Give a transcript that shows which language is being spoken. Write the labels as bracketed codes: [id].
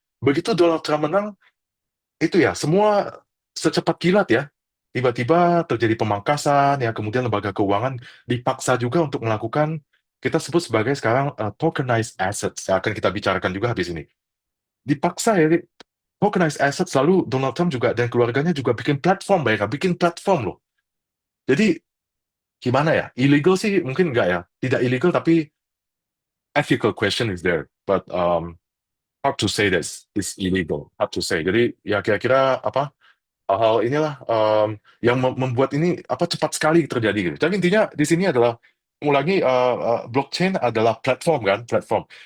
[id] Begitu Donald Trump menang, itu ya semua secepat kilat ya, tiba-tiba terjadi pemangkasan ya, kemudian lembaga keuangan dipaksa juga untuk melakukan kita sebut sebagai sekarang tokenized assets yang akan kita bicarakan juga habis ini, dipaksa ya tokenized assets. Lalu Donald Trump juga dan keluarganya juga bikin platform, mereka bikin platform loh. Jadi gimana ya, illegal sih mungkin enggak ya, tidak illegal, tapi [en] ethical question is there, but hard to say that it's illegal, hard to say. [id] Jadi ya kira-kira apa hal-hal inilah yang membuat ini apa cepat sekali terjadi gitu. Tapi intinya di sini adalah mengulangi blockchain adalah platform kan, platform.